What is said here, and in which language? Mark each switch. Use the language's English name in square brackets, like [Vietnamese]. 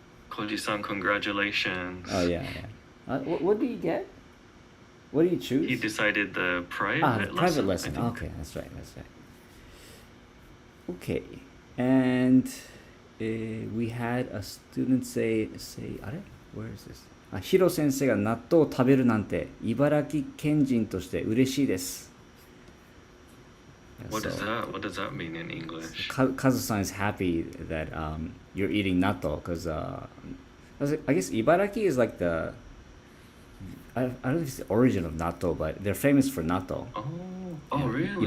[English] Koji-san, congratulations. What do you get? What do you choose? He decided the private private lesson. Okay, that's right. Okay, and we had a student say, あれ Where is this? [Japanese] ヒロ先生が納豆を食べるなんて茨城県人として嬉しいです。 [English] What does that mean in English? Kazu-san is happy that you're eating natto because I guess Ibaraki is like the I don't know if it's the origin of natto, but they're famous for natto. Oh, really?